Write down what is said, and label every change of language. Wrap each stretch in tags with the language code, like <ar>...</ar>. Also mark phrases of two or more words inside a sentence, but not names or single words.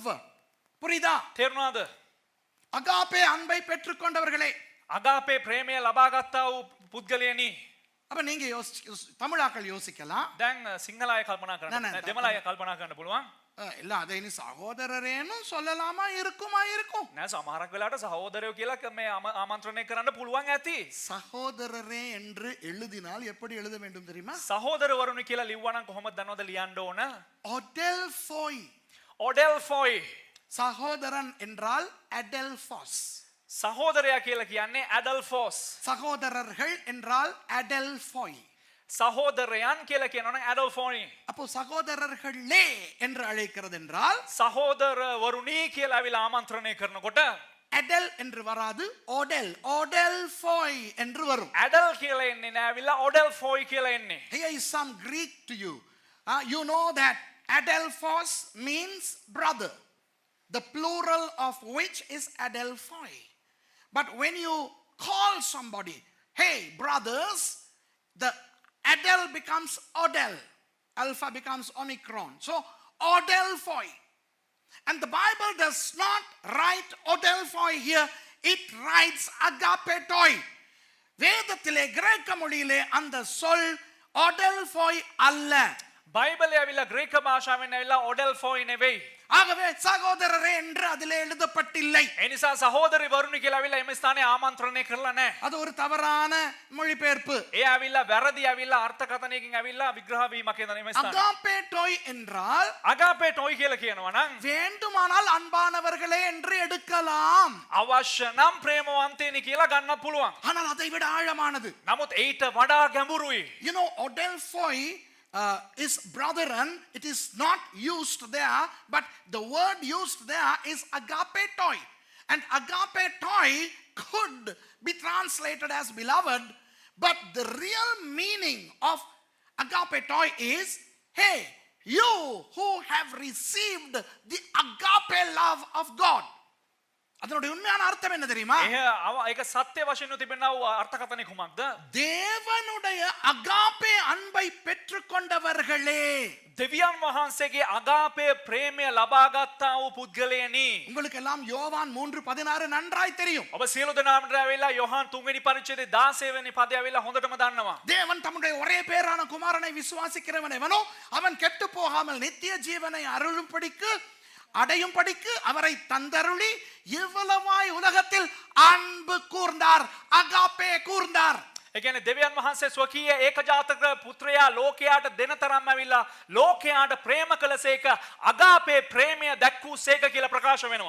<ta>புரியுதா?</ta> <si>තේරුණාද?</si> <ta>agape அன்பை பெற்றுக்கொண்டவர்களே.</ta> <si>අගාපේ ප්‍රේමය ලබාගත්තා වූ පුද්ගලයනි.</si> <ta>அப்ப நீங்க தமிழாக்கள் யோசிக்கலாம்.</ta> <si>දැන් සිංහල අය කල්පනා කරන්න. නෑ, නෑ, දෙමළ අය කල්පනා කරන්න පුළුවන්.</si> <ta>இல்ல அதை இனி சகோதரரேன்னு சொல்லலாமா? இருக்குமா? இருக்கும்.</ta> <si>නෑ සමහරක් වෙලාවට සහෝදරයෝ කියලා මේ ආමන්ත්‍රණය කරන්න පුළුවන් ඇති.</si> <ta>சகோதரரே என்று எழுதினால் எப்படி எழுத வேண்டும் தெரியுமா?</ta> <si>සහෝදරවරුනි කියලා ලිව්වනම් කොහොමද දන්නවද ලියන්න ඕන?</si> <ta>ஒடெல்ஃபோய்.</ta> <si>ඔඩෙල්ෆොයි.</si> <ta>சகோதரன் என்றால் அடெல்ஃபாஸ்.</ta> <si>සහෝදරයා කියලා කියන්නේ ඇඩල්ෆෝස්.</si> <ta>சகோதரர்கள் என்றால் அடெல்ஃபோய்.</ta> <si>සහෝදරයන් කියලා කියනවනම් ඇඩල්ෆෝයි.</si> <ta>அப்போ சகோதரர்களே என்று அழைக்கிறது என்றால்</ta> <si>සහෝදරවරුනි කියලා අවිලා ආමන්ත්‍රණය කරනකොට</si> <ta>அடெல் என்று வராது, ஒடெல். ஒடெல்ஃபோய் என்று வரும்.</ta> <si>ඇඩල් කියලා එන්නේ නෑ අවිලා ඔඩෙල්ෆෝයි කියලා එන්නේ.</si> <en>Here is some Greek to you. You know that adelphos means brother, the plural of which is adelphoi. But when you call somebody, hey brothers, the adel becomes odel, alpha becomes omicron, so odelphoi. And the Bible does not write odelphoi here, it writes agapetoi.</en> <ta>வேதத்திலே கிரேக்க மொழியிலே அந்த சொல் odelphoi அல்ல.</ta> <si>බයිබලය ඇවිල්ලා ග්‍රීක භාෂාවෙන් ඇවිල්ලා ඔඩෙල්ෆෝයි නෙවෙයි.</si> <ta>ஆகவே சகோதரரே என்று அதிலே எழுதப்பட்டில்லை.</ta> <si>ඒ නිසා සහෝදරි වරුනි කියලා ඇවිල්ලා එම ස්ථානයේ ආමන්ත්‍රණය කරලා නැහැ.</si> <ta>அது ஒரு தவறான மொழிபெயர்ப்பு.</ta> <si>ඒ ඇවිල්ලා වැරදි ඇවිල්ලා අර්ථකථනයකින් ඇවිල්ලා විග්‍රහ වීමක් එන එම ස්ථානයේ.</si> <ta>அகாபேட்டோய் என்றால்</ta> <si>අගාපේ ටොයි කියලා කියනවා නම්</si> <ta>வேண்டுமானால் அன்பானவர்களே என்று எடுக்கலாம்.</ta> <si>අවශ්‍ය නම් ප්‍රේමවන්තයනි කියලා ගන්නත් පුළුවන්.</si> <ta>ஆனால் அதை விட ஆழமானது.</ta> <si>නමුත් ඊට වඩා ගැඹුරුයි.</si> <en>You know, odelphoi is brethren. It is not used there, but the word used there is agapetoi. And agapetoi could be translated as beloved, but the real meaning of agapetoi is, hey, you who have received the agape love of God.</en> <ta>அதனுடைய உண்மையான அர்த்தம் என்ன தெரியுமா?</ta> <si>ඒක සත්‍ය වශයෙන් තිබෙනා වූ අර්ථකථනය කුමක්ද?</si> <ta>தேவனுடைய அகாபே அன்பை பெற்றுக்கொண்டவர்களே.</ta> <si>දෙවියන් වහන්සේගේ අගාපේ ප්‍රේමය ලබාගත්තා වූ පුද්ගලයනි.</si> <ta>உங்களுக்கு எல்லாம் யோவான் 3:16 நன்றாய் தெரியும்.</ta> <si>ඔබ සියලු දෙනාට ඇවිල්ලා යොහන් 3 වෙනි පරිච්ඡේදයේ 16 වෙනි පදය ඇවිල්ලා හොඳටම දන්නවා.</si> <ta>தேவன் தம்முடைய ஒரே பேரான குமாரனை விசுவாசிக்கிறவன் எவனோ அவன் கெட்டு போகாமல் நித்திய ஜீவனை அருளும்படிக்கு அடையும்படிக்கு அவரை தந்தருளி இவ்வளவாய் உலகத்தில் அன்பு கூர்ந்தார், அகாபே கூர்ந்தார்.</ta> <si>ඒ කියන්නේ දෙවියන් වහන්සේ ස්වකීය ඒකජාතක පුත්‍රයා ලෝකයාට දෙන තරම් ඇවිල්ලා ලෝකයාට ප්‍රේම කළසේක අගාපේ ප්‍රේමය දැක්වූසේක කියලා ප්‍රකාශ වෙනවා.</si>